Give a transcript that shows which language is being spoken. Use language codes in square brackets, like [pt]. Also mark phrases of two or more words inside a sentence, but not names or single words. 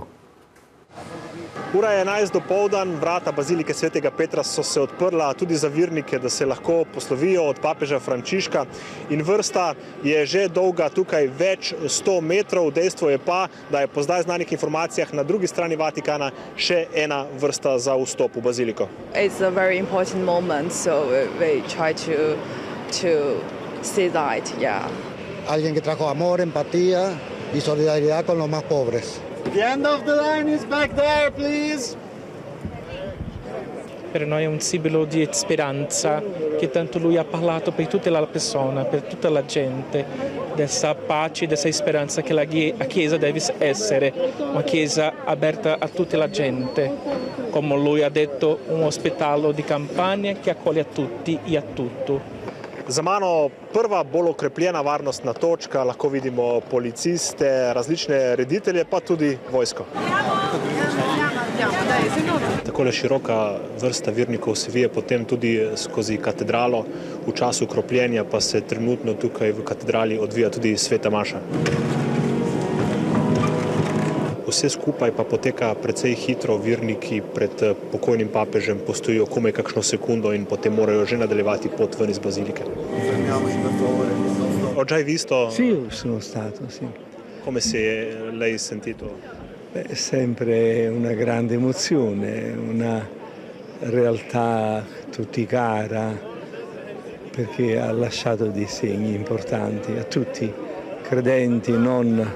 [sl] Ura je 11 dopoldan, vrata bazilike svetega Petra so se odprla tudi za vernike, da se lahko poslovijo od papeža Frančiška. In vrsta je že dolga tukaj več 100 metrov. Dejstvo je pa, da je po zdaj znanih informacijah na drugi strani Vatikana še ena vrsta za vstop v baziliko. [en] It's a very important moment, so we try to see that, yeah. [es] Alguien que trajo amor, empatía y solidaridad con los más pobres. [en] The end of the line is back there, please. [it] Per noi è un simbolo di speranza che tanto lui ha parlato per tutta la persona, per tutta la gente, dessa pace, dessa speranza che la Chiesa deve essere, una Chiesa aperta a tutta la gente, come lui ha detto, un ospedale di campagna che accoglie a tutti e a tutto. [sl] Za mano prva bolj okrepljena varnostna točka, lahko vidimo policiste, različne reditelje, pa tudi vojsko. Takole široka vrsta vernikov se vije potem tudi skozi katedralo. V času kropljenja pa se trenutno tukaj v katedrali odvija tudi sveta maša. Vse skupaj pa poteka precej hitro, verniki pred pokojnim papežem postojijo komaj kakšno sekundo in potem morajo že nadaljevati pot ven iz bazilike. [it] Ho già visto? Sì, sono stato, sì. Come si è lei sentito? È sempre una grande emozione, una realtà tutti cara, perché ha lasciato dei segni importanti a tutti, credenti, non.